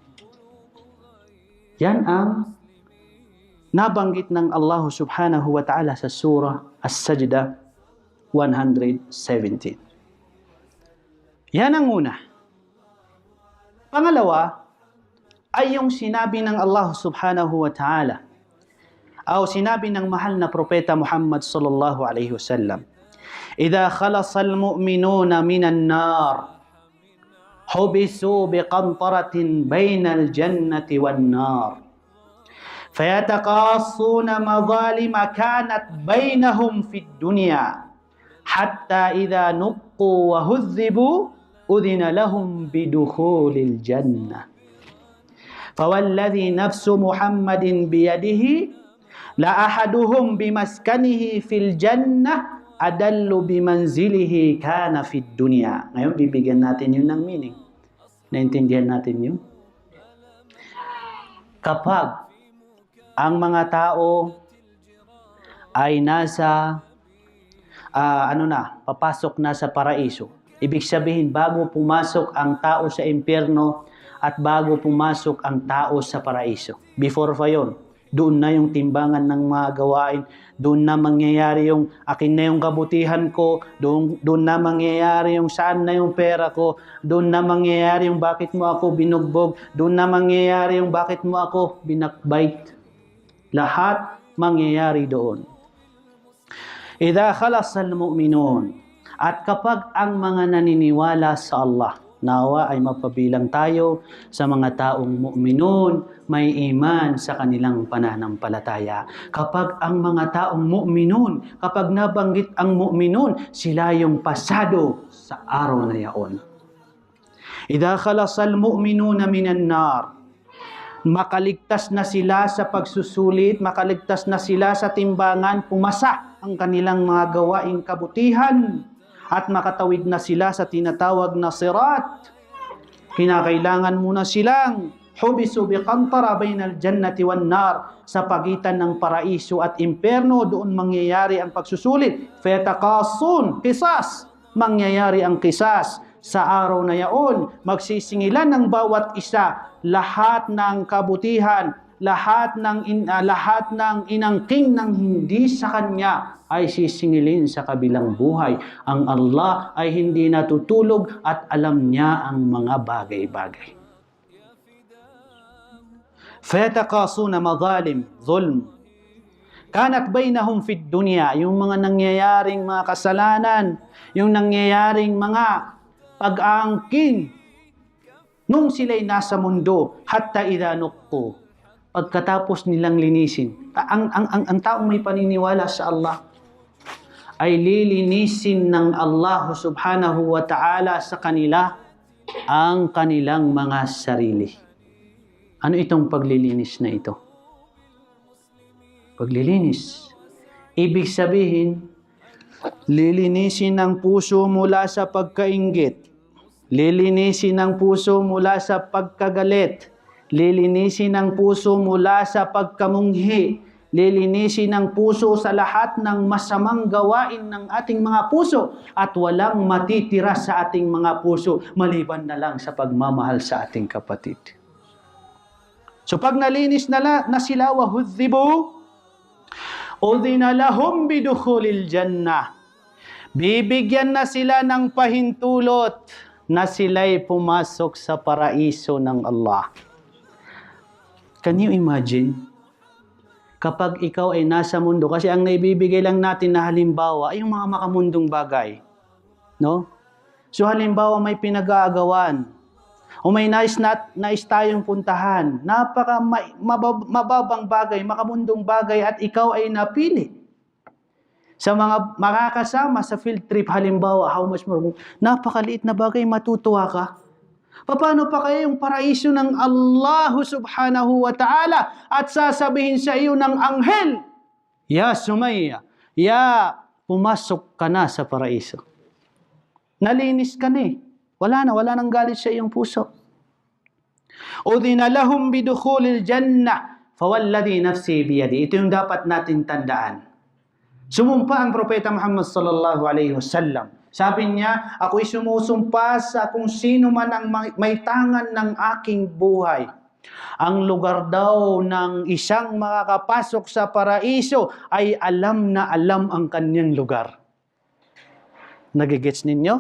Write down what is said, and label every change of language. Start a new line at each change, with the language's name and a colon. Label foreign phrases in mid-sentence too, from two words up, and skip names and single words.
Filipino: Yan ang nabanggit ng Allah
Arabic: سبحانه وتعالى
Filipino: sa surah As-Sajdah 117. Yan ang una. Pangalawa, ay yung sinabi ng Allah
Arabic: سبحانه وتعالى
Filipino: o sinabi ng mahal na propeta Muhammad
Arabic: صلى الله عليه وسلم, "إذا خلص المؤمنون من النار حبسوا بقنطرة بين الجنة والنار. فيتقاصون مظالم كانت بينهم في الدنيا حتى إذا نقوا وهذبوا أذن لهم بدخول الجنة فوالذي نفس محمد بيده لأحدهم بمسكنه في الجنة أدل بمنزله كان في الدنيا."
Filipino: Ngayon bibigyan natin yun ng meaning. Naintindihan natin yun? Kapag ang mga tao ay nasa papasok na sa paraiso. Ibig sabihin, bago pumasok ang tao sa impyerno at bago pumasok ang tao sa paraiso. Before pa yun, doon na yung timbangan ng mga gawain, doon na mangyayari yung akin na yung kabutihan ko, doon na mangyayari yung saan na yung pera ko, doon na mangyayari yung bakit mo ako binugbog, doon na mangyayari yung bakit mo ako binakbite. Lahat mangyayari doon.
Arabic: إذا خلص المؤمنون.
Filipino: At kapag ang mga naniniwala sa Allah, nawa ay mapabilang tayo sa mga taong mu'minun, may iman sa kanilang pananampalataya. Kapag ang mga taong mu'minun, kapag nabanggit ang mu'minun, sila yung pasado sa araw na yaon.
Arabic: إذا خلص المؤمنون من النار.
Filipino: Makaligtas na sila sa pagsusulit, makaligtas na sila sa timbangan, pumasa ang kanilang mga gawaing kabutihan at makatawid na sila sa tinatawag na sirat. Kinakailangan muna silang
Arabic: حبسوا بقنطرة بين الجنة والنار,
Filipino: sa pagitan ng paraiso at impyerno, doon mangyayari ang pagsusulit.
Arabic: فيتقاصون قصاص,
Filipino: mangyayari ang qisas. Sa araw na yaon, magsisingilan ng bawat isa lahat ng kabutihan, lahat ng inangking ng hindi sa kanya ay sisingilin sa kabilang buhay. Ang Allah ay hindi natutulog at alam niya ang mga bagay-bagay.
Arabic: فيتقاصون مظالم ظلم. كانت بينهم في الدنيا,
Filipino: yung mga nangyayaring mga kasalanan, yung nangyayaring mga pag-aangkin nung sila'y nasa mundo,
Arabic: حتى إذا نقوا,
Filipino: pagkatapos nilang linisin. Ang taong may paniniwala sa Allah ay lilinisin ng Allah
Arabic: سبحانه وتعالى
Filipino: sa kanila ang kanilang mga sarili. Ano itong paglilinis na ito? Paglilinis. Ibig sabihin, lilinisin ng puso mula sa pagkainggit. Lilinisin ang puso mula sa pagkagalit. Lilinisin ang puso mula sa pagkamunghi. Lilinisin ang puso sa lahat ng masamang gawain ng ating mga puso. At walang matitira sa ating mga puso maliban na lang sa pagmamahal sa ating kapatid. So pag nalinis na sila, wahudhibu,
Arabic: أذن لهم بدخول الجنة.
Filipino: Bibigyan na sila ng pahintulot na sila'y pumasok sa paraiso ng Allah.
English: Can you imagine?
Filipino: Kapag ikaw ay nasa mundo, kasi ang naibibigay lang natin na halimbawa ay yung mga makamundong bagay. No? So halimbawa may pinag-aagawan, o may nais tayong puntahan, mababang bagay, makamundong bagay, at ikaw ay napili. Sa mga makakasama sa
English: field trip,
Filipino: halimbawa,
English: how much more,
Filipino: napakaliit na bagay, matutuwa ka. Paano pa kaya yung paraiso ng Allah
Arabic: سبحانه وتعالى
Filipino: at sasabihin sa iyo ng anghel, Ya Sumayya, ya, pumasok ka na sa paraiso. Nalinis ka na eh. Wala nang galit sa iyong puso.
Arabic: أذن لهم بدخول الجنة فوالذي نفسي بيده.
Filipino: Ito yung dapat natin tandaan. Sumumpa ang Propeta Muhammad
Arabic: صلى الله عليه وسلم.
Filipino: Sabi niya, ako'y sumusumpa sa kung sino man ang may tangan ng aking buhay. Ang lugar daw ng isang makakapasok sa paraiso ay alam na alam ang kanyang lugar. Nagigets ninyo?